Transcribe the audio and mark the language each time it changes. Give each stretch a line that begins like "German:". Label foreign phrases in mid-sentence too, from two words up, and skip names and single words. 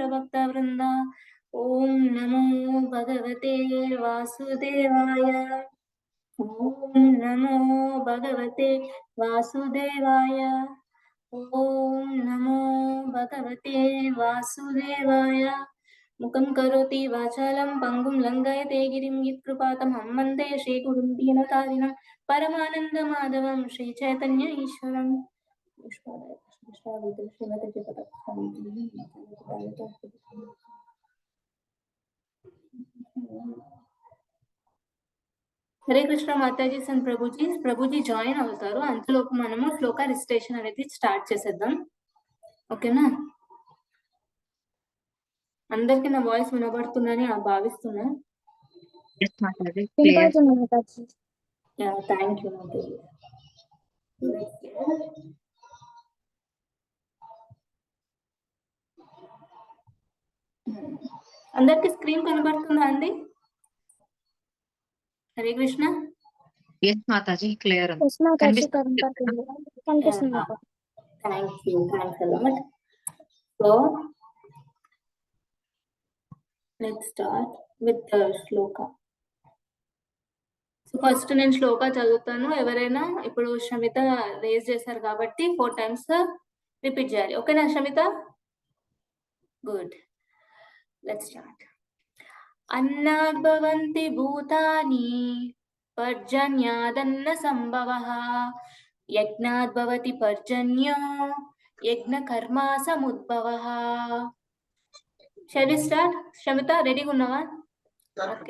Sanskrit: भक्त वृंदा ओम नमो भगवते वासुदेवाय ओम नमो भगवते वासुदेवाय ओम नमो भगवते वासुदेवाय मुखं करोति वाचालं पंगुं लंघयते गिरिं यत्कृपातमहं वन्दे श्रीगुरुं दीनतारिणं परमानन्दमाधवं श्रीचैतन्य ईश्वरम्
Telugu: హరే కృష్ణ మాతాజీ అండ్ ప్రభుజీ జాయిన్ అవుతారు అంతలోపు మనము శ్లోక రిజిస్ట్రేషన్ అనేది స్టార్ట్ చేసేద్దాం ఓకేనా అందరికి నా వాయిస్ వినబడుతుందని భావిస్తున్నా
English: thank you
Telugu: మాతాజీ అందరికి స్క్రీన్ కనబడుతుందా అండి హరే కృష్ణ
English: yes mataji clear కనిపిస్తుంది thanks a lot so let's start with shloka so first నేను
Telugu: శ్లోక చదువుతాను ఎవరైనా ఇప్పుడు శ్రమిత రేజ్ చేశారు కాబట్టి 4 times రిపీట్ చేయాలి ఓకేనా శ్రమిత
English: good let's start
Sanskrit: అన్నాద్ భవంతి భూతాని పర్జన్యాదన్న సంభవః యజ్ఞాద్ భవతి పర్జన్యో యజ్ఞ కర్మ సముద్భవః
English: shall we start
Telugu: శ్రమిత రెడీగా ఉన్నావా ఓకే